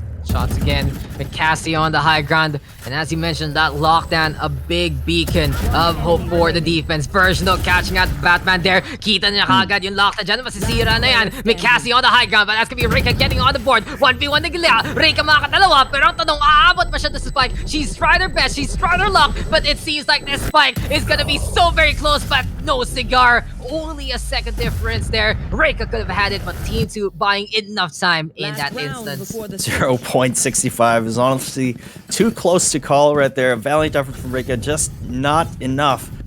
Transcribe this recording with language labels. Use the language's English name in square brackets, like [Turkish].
[English] Shots again with Cassie on the high ground. And as you mentioned, that lockdown, a big beacon of hope for the defense. Version though, catching out Batman there. [Filipino] Kita niya kagad yung lockdown dyan. Masisira na yan. [English] May Cassie on the high ground, but that's gonna be Rika getting on the board. [Filipino] 1v1 na gila. Rika makakadalawa, pero ang tanong, aabot ba siya to Spike? [English] She's tried her best, she's tried her luck, but it seems like this Spike is gonna be so very close, but no cigar. Only a second difference there. Rika could have had it, but Team 2 buying enough time in that instance. 0.65 is honestly too close to call right there. A valiant effort from Rika, just not enough.